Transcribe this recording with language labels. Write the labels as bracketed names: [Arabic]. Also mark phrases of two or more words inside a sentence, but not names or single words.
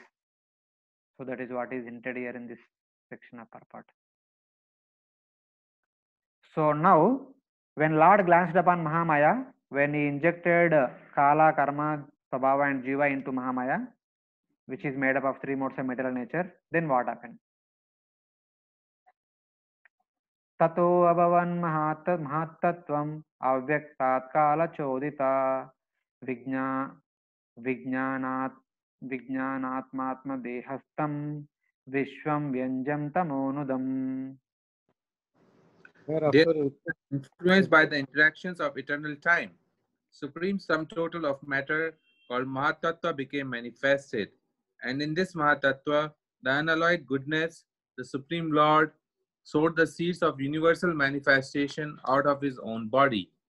[English] So that is what is hinted here in this section of purport. So now, when Lord glanced upon Mahamaya, when he injected Kala, Karma, Prabhava and Jiva into Mahamaya, which is made up of three modes of material nature, then what happened? [Sanskrit] ततो अभवन् महत्त्वम् अव्यक्तात् काल चोदिता विज्ञानात्मात्मा देहस्थं विश्वं व्यञ्जं तमोनुदम्. [English] They Thereafter, are influenced by the interactions of eternal time. Supreme sum total of matter called Mahatattva became manifested. And in this Mahatattva, the unalloyed goodness, the Supreme Lord, sowed the seeds of universal manifestation out of his own body.